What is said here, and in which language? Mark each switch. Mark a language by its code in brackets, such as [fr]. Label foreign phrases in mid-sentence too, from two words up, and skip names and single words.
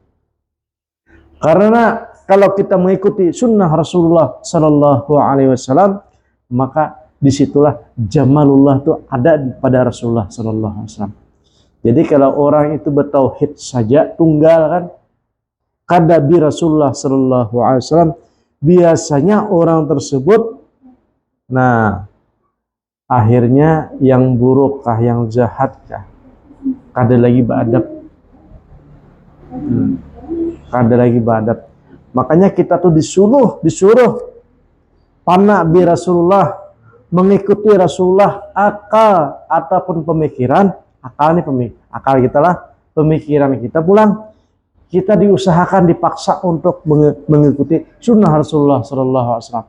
[id] Karena kalau kita mengikuti sunnah Rasulullah [ar] صلى الله عليه وسلم, [id] maka disitulah jamalullah itu ada pada Rasulullah [ar] صلى الله عليه وسلم. [id] Jadi kalau orang itu bertauhid saja tunggal kan, [bjn] kada bi Rasulullah [ar] صلى الله عليه وسلم, [bjn] biasanya orang tersebut, nah akhirnya yang buruk kah, yang jahat kah, kada lagi beradab, kada lagi beradab. [id] Makanya kita tuh disuruh pana bi Rasulullah, mengikuti Rasulullah, akal ataupun pemikiran, akal kita lah, pemikiran kita pulang, kita diusahakan, dipaksa untuk mengikuti sunnah Rasulullah [ar] صلى الله عليه وسلم.